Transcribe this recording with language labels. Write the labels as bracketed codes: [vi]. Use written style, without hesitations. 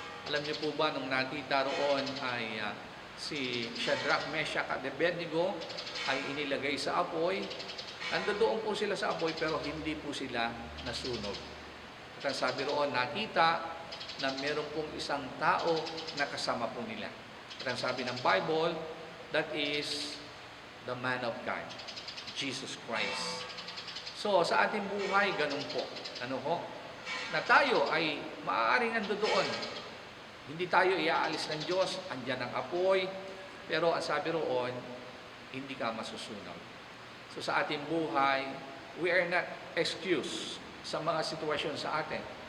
[tl] Alam niyo po ba, nung nakita roon ay si Shadrach, Meshach, at Abednego ay inilagay sa apoy. Nandoon po sila sa apoy pero hindi po sila nasunog. At ang sabi roon, nakita na meron pong isang tao na kasama po nila. At ang sabi ng Bible, [en] that is the man of God, Jesus Christ. [tl] So, sa ating buhay, ganun po. Na tayo ay maaaring nandoon. Hindi tayo iaalis ng Diyos, andyan ang apoy, pero ang sabi roon, hindi ka masusunog. So sa ating buhay, [en] we are not excused [tl] sa mga sitwasyon sa atin.